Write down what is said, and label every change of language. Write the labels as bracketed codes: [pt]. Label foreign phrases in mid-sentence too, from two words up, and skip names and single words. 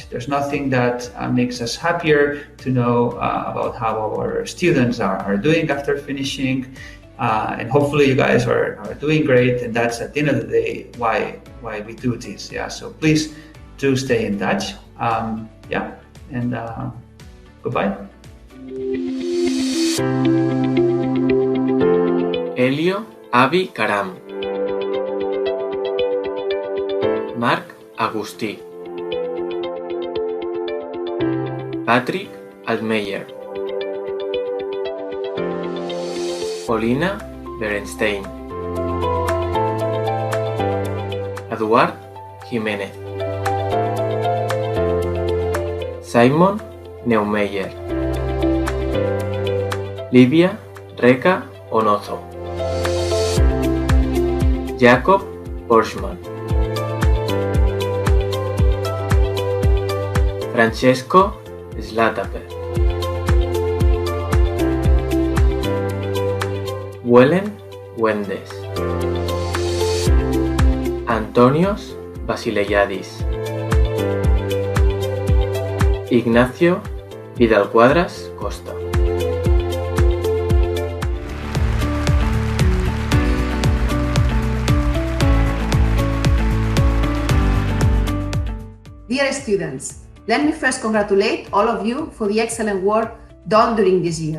[en] There's nothing that makes us happier to know about how our students are doing after finishing, and hopefully you guys are doing great, and that's at the end of the day why we do this. Yeah, so please do stay in touch. Yeah, and goodbye. Elio Avi Caram, Marc Agustí, Patrick Altmeyer, Paulina Berenstein, Eduard Jiménez, Simon Neumeyer, Livia Reca Onozo, Jacob Borschmann, Francesco Slataper, Wellen Wendes, Antonios Basileyadis, Ignacio Vidal Cuadras Costa. Dear students, let me first congratulate all of you for the excellent work done during this year.